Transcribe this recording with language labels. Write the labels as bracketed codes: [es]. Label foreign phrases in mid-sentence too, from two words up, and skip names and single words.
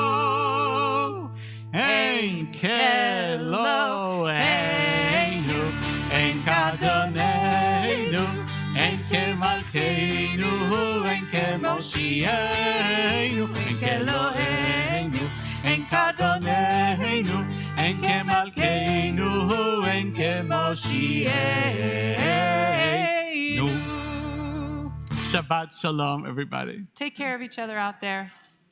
[he] אין כאלהינו, אין כאדונינו, אין כמלכנו, אין כמושיענו, אין כאלהינו, אין כאדונינו, אין כמלכנו, אין כמושיענו. שבת שלום, [en] everybody. Take care of each other out there.